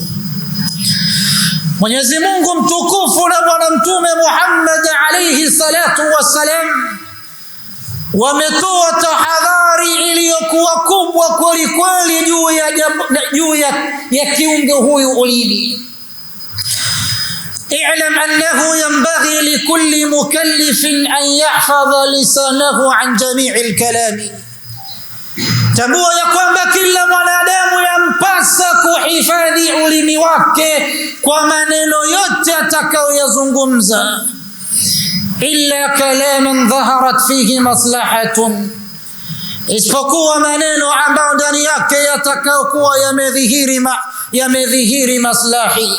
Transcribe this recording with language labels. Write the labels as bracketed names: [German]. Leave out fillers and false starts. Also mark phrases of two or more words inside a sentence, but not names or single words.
[Swahili] Mwenyezi Mungu mtukufu na Bwana Mtume Muhammad [Arabic] عليه الصلاة والسلام [Swahili] wametoa tahadhari iliyokuwa kubwa kweli kweli juu ya kiungo huyu ulimi. [Arabic] اعلم أنه ينبغي لكل مكلف أن يحفظ لسانه عن جميع الكلام. [Swahili] Tambua ya kwamba kila mwanadamu wake kwa maneno yote atakayoyazungumza, [Arabic] إلا كلاما ظهرت فيه مصلحة, [Swahili] isipokuwa maneno ambayo ndani yake yatakayokuwa yamedhihiri maslahi.